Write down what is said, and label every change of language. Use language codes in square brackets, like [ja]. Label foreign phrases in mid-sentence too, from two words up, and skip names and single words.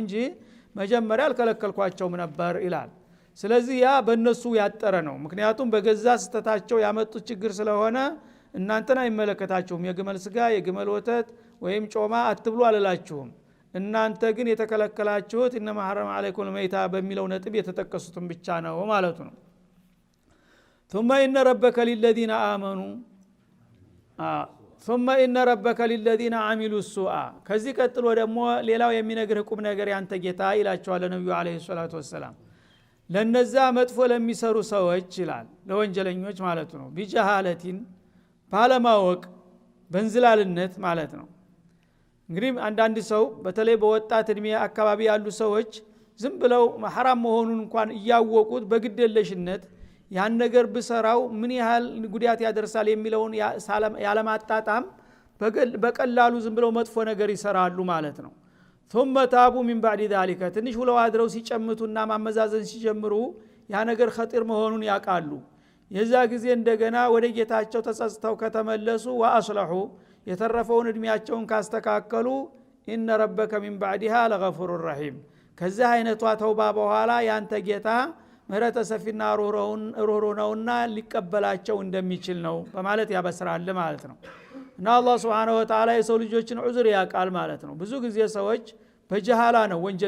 [am] እንጂ መጀመሪያ አልከለከልኳቸውም ነበር ይላል ስለዚህ ያ በእነሱ ያጠረ ነው ምክንያቱም በገዛ ስተታቸው ያመጡት ችግር ስለሆነ እናንተን አይመለከታችሁም የግመል ስጋ የግመል ወተት ወይም ጮማ አትብሉ አላላችሁም እናንተ ግን የተከለከላችሁት [ar] إنما حرم عليكم الميتة [am] በሚለው ነጥብ የተጠቀሱትን ብቻ ነው ማለት ነው [ar] ثم ان ربك للذين امنوا ثم ان ربك للذين عملوا السوء [am] ከዚህ ቀጥሎ ደግሞ ሌላው የሚነግርህ ቁም ነገር ያንተ ጌታ ይላቸዋል ነብዩ [ar] عليه الصلاة والسلام [am] ለነዛ መጥፎ ለሚሰሩ ሰዎች ይላል ለወንጀለኞች ማለት ነው ቢጀሃለቲን ባለማወቅ በእንዝላልነት ማለት ነው እንግዲህ አንዳንድ ሰው በተለይ በወጣት እድሜ አካባቢ ያሉ ሰዎች ዝም ብለው ሐራም መሆኑን እንኳን እያወቁት በግደለሽነት ያን ነገር በሰራው ምን ያህል ጉዳት ያደርሳል የሚለውን ያለማጣጣም በቀላሉ ዝም ብለው መጥፎ ነገር ይሰራሉ ማለት ነው [ar] ثم تابوا من بعد ذلك [am] ትንሽ ውለው አድረው ሲጨምቱና ማመዛዘን ሲጀምሩ ያ ነገር ኸጢር መሆኑን ያቃሉ የዛ ጊዜ እንደገና ወደ ጌታቸው ተጸጽተው ከተመለሱ ወአስለሑ የተረፈውን እድሜያቸውን ካስተካከሉ [ar] إن ربك من بعدها لغفور رحيم [am] ከዛ አይነቷ ተውባ በኋላ ያንተ ጌታ ምህረተ ሰፊና ሩህሩህነውና ሊቀበላቸው እንደሚችል ነው በማለት ያበስራል ማለት ነው እና አላህ [ar] سبحانه وتعالى [am] የሰው ልጆችን ዑዝር ያቃል ማለት ነው ብዙ ጊዜ ሰዎች በጀሃላ ነው ወንጀል